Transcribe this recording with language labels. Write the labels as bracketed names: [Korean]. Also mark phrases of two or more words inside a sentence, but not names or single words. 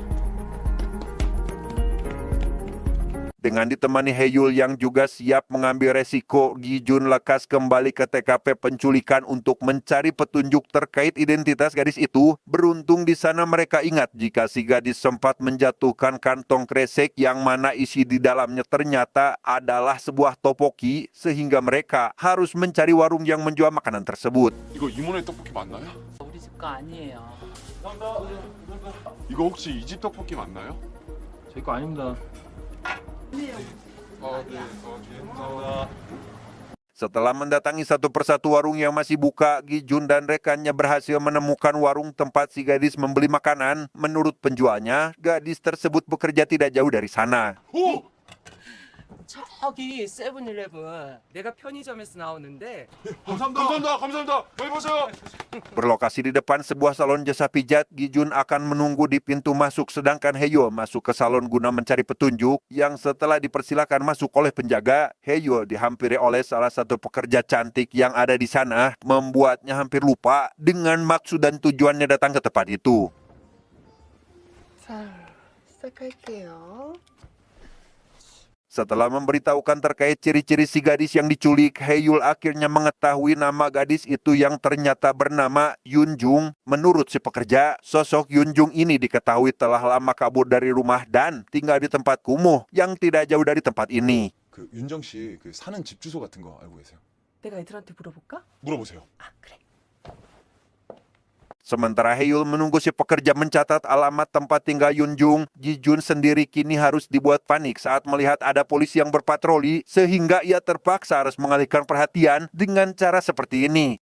[Indonesian] Dengan ditemani Hae-yul yang juga siap mengambil resiko, Gi-jun lekas kembali ke TKP penculikan untuk mencari petunjuk terkait identitas gadis itu. Beruntung di sana mereka ingat jika si gadis sempat menjatuhkan kantong kresek yang mana isi di dalamnya ternyata adalah sebuah topoki, sehingga mereka harus mencari warung yang menjual makanan tersebut. [Korean] 이거 이모네 떡볶이 맞나요? 우리 집 거 아니에요. 이거 혹시 이 집 떡볶이 맞나요? 제 거 아닙니다. [Indonesian] Setelah mendatangi satu persatu warung yang masih buka, Gi-jun dan rekannya berhasil menemukan warung tempat si gadis membeli makanan. Menurut penjualnya, gadis tersebut bekerja tidak jauh dari sana. [Korean] 오! 저기 세븐일레븐 내가 편의점에서 나오는데 감사합니다. 여기 보세요. [Indonesian] Berlokasi di depan sebuah salon jasa pijat, Gi-jun akan menunggu di pintu masuk sedangkan Hae-yul masuk ke salon guna mencari petunjuk. Yang setelah dipersilakan masuk oleh penjaga, Hae-yul dihampiri oleh salah satu pekerja cantik yang ada di sana, membuatnya hampir lupa dengan maksud dan tujuannya datang ke tempat itu. [Korean] 자, 시작할게요. [Indonesian] Setelah memberitahukan terkait ciri-ciri si gadis yang diculik, Hae-yul akhirnya mengetahui nama gadis itu yang ternyata bernama Yun-jung. Menurut si pekerja, sosok Yun-jung ini diketahui telah lama kabur dari rumah dan tinggal di tempat kumuh yang tidak jauh dari tempat ini. [Korean] 그 윤정 씨 그 사는 집 주소 같은 거 알고 계세요? 내가 애들한테 물어볼까? 물어보세요. 아, 그래. [Indonesian] Sementara Hae-yul menunggu si pekerja mencatat alamat tempat tinggal Yun-jung, Gi-jun sendiri kini harus dibuat panik saat melihat ada polisi yang berpatroli, sehingga ia terpaksa harus mengalihkan perhatian dengan cara seperti ini.